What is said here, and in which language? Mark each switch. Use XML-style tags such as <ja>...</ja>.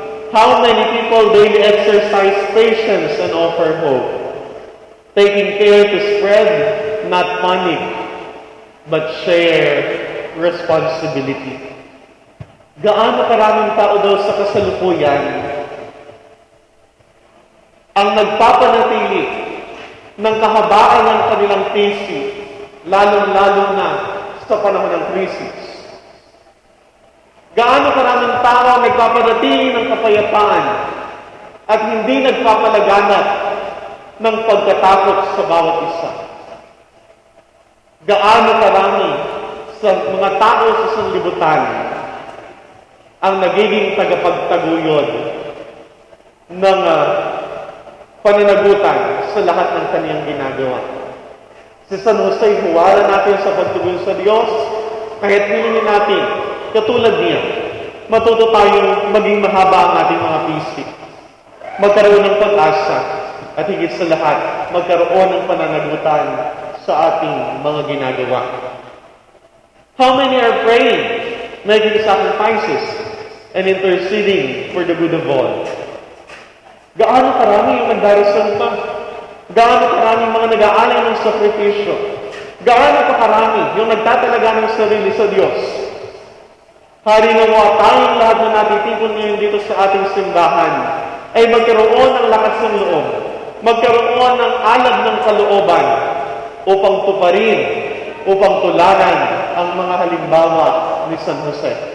<en>How many people daily exercise patience and offer hope, taking care to spread, not panic, but share responsibility?</en> <tl>Gaano karaming tao daw sa kasalukuyan ang nagpapanatili ng kahabaan ng kanilang pisi, lalong-lalo na sa panahon ng krisis? Gaano karaming tao ang nagpapanatili ng kapayapaan at hindi nagpapalaganap ng pagkatakot sa bawat isa? Gaano karami sa mga tao sa sanlibutan ang nagiging tagapagtaguyod ng pananagutan sa lahat ng kaniyang ginagawa? Si San Jose, huwara natin sa pagtugon sa Diyos, kahit hilingin natin, katulad niya, matuto tayong maging mahaba ang ating mga pisik, magkaroon ng pag-asa, at higit sa lahat, magkaroon ng pananagutan sa ating mga ginagawa.</tl> <en>How many are praying, making sacrifices, and interceding for the good of all?</en> <tl>Gaano karami yung nagdarasal pa? Gaano karami mga nag-aalay ng sakripisyo? Gaano pa karami yung nagtatalaga ng sarili sa Diyos? Hari nawa tayong lahat na natitipon ngayon dito sa ating simbahan ay magkaroon ng lakas ng loob, magkaroon ng alab ng kalooban upang tuparin, upang tularan ang mga halimbawa ni San Jose.</tl>